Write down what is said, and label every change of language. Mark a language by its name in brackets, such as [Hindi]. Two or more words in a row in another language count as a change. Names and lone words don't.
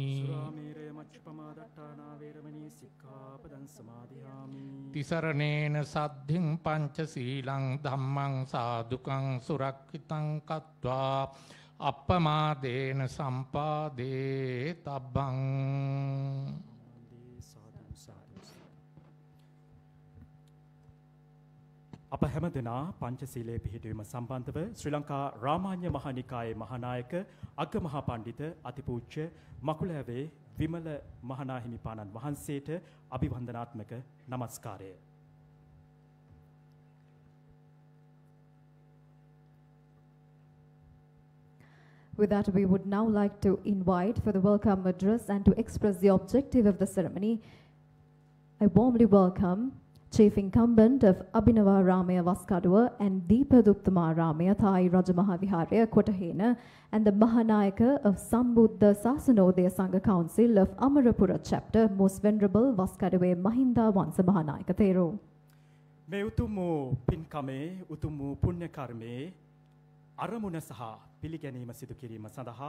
[Pali] සුරාමේරය මච්ඡපමා දට්ඨානා වේරමණී සික්ඛාපදං සමාදියාමි තිසරණේන සද්ධින් පංචශීලං ධම්මං සාදුකං සුරක්ෂිතං කତ୍වා අප්පමාදේන සම්පාදේ තබ්බං [Sinhala] සාදු සාදු අප හැමදෙනා පංචශීලයේ පිහිටවීම සම්බන්ධව ශ්‍රී ලංකා රාමාන්‍ය මහානිකායේ මහානායක අග්ගමහා පණ්ඩිත අතිපූජ්‍ය මකුලෑවේ විමල මහනාහිමිපාණන් වහන්සේට අභිවන්දනාත්මක නමස්කාරය. [English] With that, we would now like to invite for the welcome address and to express the objective of the ceremony. I warmly welcome Chief Incumbent of Abhinava Ramaya Vaskaduwa and Deepaduttama Ramaya Thai Rajamahaviharaya Kotahena and the Mahanayaka of Sambuddha Sasanodaya Sangha Council of Amarapura Chapter, Most Venerable Vaskaduwe Mahinda Wansa Mahanayaka Thero. [Sinhala] මේ උතුම් වූ පින්කමේ උතුම් වූ පුණ්‍ය කර්මයේ අරමුණ සහ පිළිගැනීම සිදු කිරීම සඳහා